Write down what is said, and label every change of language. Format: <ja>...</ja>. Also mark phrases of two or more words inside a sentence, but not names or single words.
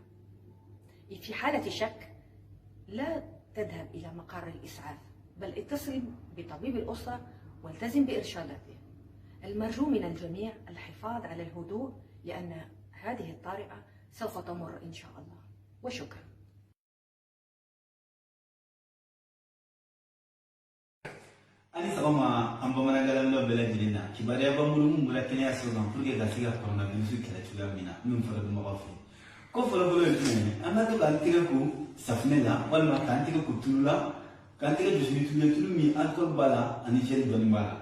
<ar>في حالة شك لا تذهب إلى مقر الإسعاف، بل اتصل بطبيب الأسرة والتزم بإرشاداته. المرجو من الجميع الحفاظ على الهدوء لأن هذه الطارئة سوف تمر إن شاء الله. وشكرا.</ar> <bm>Ali sabama an bamanangalan dɔ bɛɛ lajɛlen na kibaruya b'an bolo mun bɔra kɛnɛya siraw kan</bm> <fr>pour que</fr> <bm>ka se ka coronavirus kɛlɛ cogoya min na min fɔra dɔnbagaw fɛ. Ko fɔlɔfɔlɔ ye jumɛn ye? An ka to k'an tɛgɛ ko safunɛ la walima k'an tɛgɛ ko tulu la, k'an tɛgɛ dusu ni tulu ye, tulu min alcool b'a la ani gel dɔɔni b'a la.</bm>